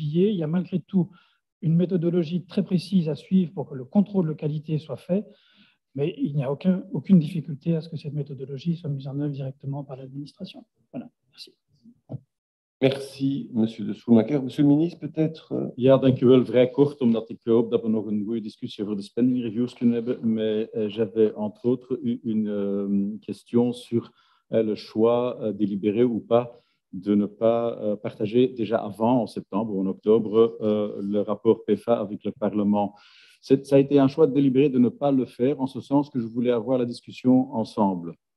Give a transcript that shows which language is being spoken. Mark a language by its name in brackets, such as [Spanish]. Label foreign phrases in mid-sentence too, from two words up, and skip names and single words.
[French] Il y a malgré tout une méthodologie très précise à suivre pour que le contrôle de qualité soit fait. Mais il n'y a aucune difficulté à ce que cette méthodologie soit mise en œuvre directement par l'administration. Voilà, merci. Merci, Monsieur de Schoenmaker. Monsieur le ministre, peut-être... [Dutch] Ja, dank u wel. Vrij kort, omdat ik hoop dat we nog een goede discussie over de [English] spending reviews [Dutch] kunnen hebben. [French] Mais j'avais entre autres une question sur le choix délibéré ou pas de ne pas partager déjà avant, en septembre ou en octobre, le rapport PFA avec le Parlement. Ça a été un choix délibéré de ne pas le faire, en ce sens que je voulais avoir la discussion ensemble.